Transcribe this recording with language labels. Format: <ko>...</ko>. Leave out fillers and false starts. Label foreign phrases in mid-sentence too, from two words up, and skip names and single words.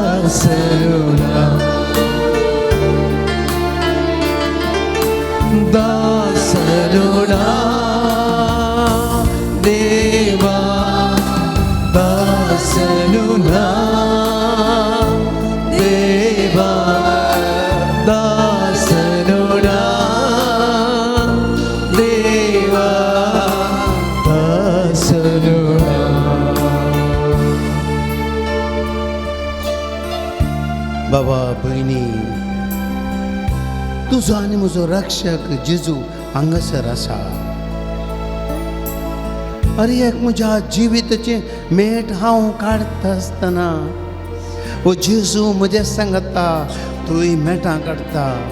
<kn>ದಾಸನುನಾ ದಾಸನುನಾ ದೇವಾ ದಾಸನುನಾ ದೇವಾ ದಾಸನುನಾ ದೇವಾ ದಾಸನುನಾ</kn> <kok>बाबा बहिणी, तुझो आनी म्हजो रक्षक जेजू हांगासर आसा. अरे एक म्हज्या जिविताचें मेट हांव काडटा आसतना ओ जेजू म्हजे सांगता तुवें मेटां काडटा.</kok>